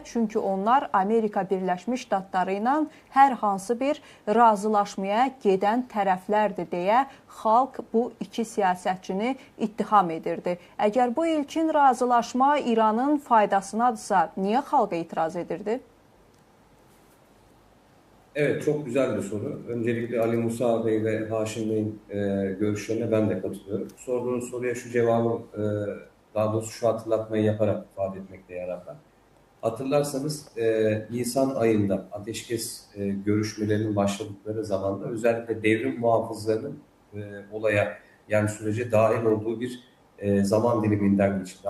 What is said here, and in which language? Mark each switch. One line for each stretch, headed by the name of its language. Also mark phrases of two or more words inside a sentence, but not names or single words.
Azerbaijani: Çünki onlar Amerika Birləşmiş Ştatları ilə hər hansı bir razılaşmaya gedən tərəflərdir deyə xalq bu iki siyasətçini ittiham edirdi. Əgər bu ilkin razılaşma İranın faydasınadırsa, niyə xalq etiraz edirdi?
Turkish: Evet, çok güzel bir soru. Öncelikle Ali Musa Bey ve Haşim Bey'in görüşlerine ben de katılıyorum. Sorduğunuz soruya şu cevabı, daha doğrusu şu hatırlatmayı yaparak ifade etmekte yarar var. Hatırlarsanız Nisan ayında ateşkes görüşmelerinin başladıkları zamanda özellikle devrim muhafızlarının olaya, yani sürece dahil olduğu bir zaman diliminden geçildi.